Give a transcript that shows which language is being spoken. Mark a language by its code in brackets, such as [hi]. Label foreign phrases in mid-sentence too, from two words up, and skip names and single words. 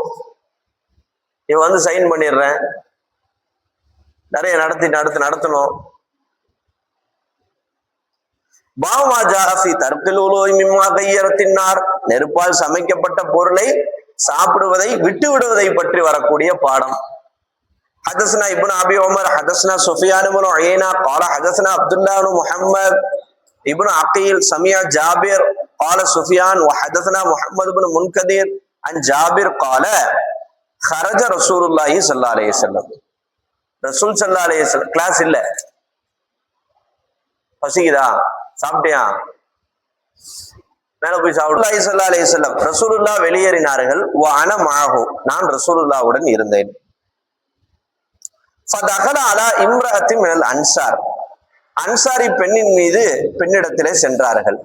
[ta] இவன் வந்து சைன் பண்ணிடுறேன். நிறைய நடத்தணும். நெருப்பால் சமைக்கப்பட்ட பொருளை சாப்பிடுவதை விட்டு விடுவதை பற்றி வரக்கூடிய பாடம். [ar] حدثنا ابن ابي عمر حدثنا سفيان بن عيينة قال حدثنا عبد الله بن محمد ابن عقيل سمع جابر قال سفيان وحدثنا محمد بن منكدر عن جابر قال خرج رسول الله صلى الله عليه وسلم. رسول صلى الله عليه وسلم [ta] கிளாஸ் இல்ல, பசிக்குதா? சாப்பிட்டியா? மேல போய் சாப்பிடு. [ar] صلى الله عليه وسلم رسول الله [ta] வெளியேறினார்கள். [ar] وأنا معه, [ta] நான் ரசூலுல்லாஹ்வுடன் இருந்தேன். [ar] فدخل على امرأة من الأنصار, [ta] அன்சாரி பெண்ணின் மீது பெண்ணிடத்திலே சென்றார்கள்.